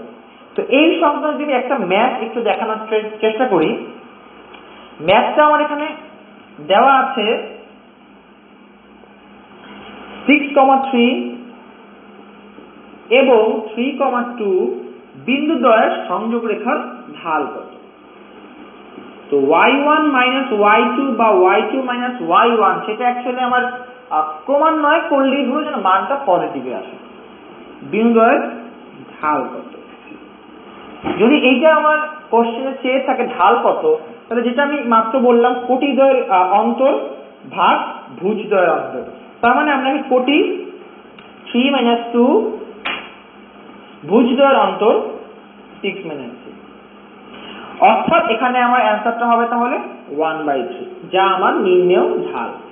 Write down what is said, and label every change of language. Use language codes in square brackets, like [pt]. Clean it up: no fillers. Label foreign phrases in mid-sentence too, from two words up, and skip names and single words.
[bn] তো এই সংক্রান্ত যদি একটা ম্যাথ একটু দেখানোর চেষ্টা করি, ম্যাথটা আমার এখানে দেওয়া আছে 6,3 এবং 3,2 বিন্দুদ্বয়ের সংযোগ রেখার ঢাল কত। তো y1 y2 বা y2 y1 সেটা অ্যাকচুয়ালি আমার ক্রমান্বয়ে করলেই হলো যেন মানটা পজিটিভে আসে। বিন্দুদ্বয়ের ঢাল কত, যদি এইটা আমার কোশ্চেনে চেয়ে থাকে ঢাল কত, তাহলে যেটা আমি মাত্র বললাম কোটিদ্বয়ের অন্তর ভাগ ভুজদ্বয়ের অন্তর, তার মানে আমরা কোটি 3 - 2 ভুজদ্বয়ের অন্তর 6 - 3, অর্থাৎ এখানে আমার অ্যান্সারটা হবে তাহলে 1/3, যা আমার নির্ণেয় ঢাল।